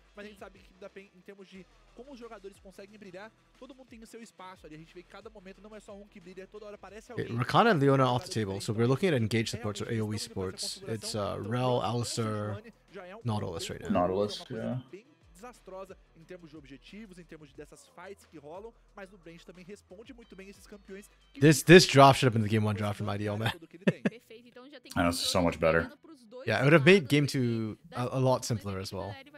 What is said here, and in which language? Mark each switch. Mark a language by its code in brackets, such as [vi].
[pt] Mas a gente sabe que da PEN, em termos de como os jogadores conseguem brilhar, todo mundo tem o seu espaço ali. A gente vê que cada momento não é só um que brilha, toda hora aparece alguém. [en] Okay, Rakana and Leona off the table, so we're looking at engage supports or AoE supports. It's Rel, Alistar, Nautilus right now. Nautilus, yeah. [pt] Desastrosa em termos de objetivos, em termos dessas fights que rolam, mas o Brand também responde muito bem esses campeões. [en] This draft should have been the game 1 draft from IDL, man. I know, it's so much better. Yeah, it would have made game 2 a lot simpler as well.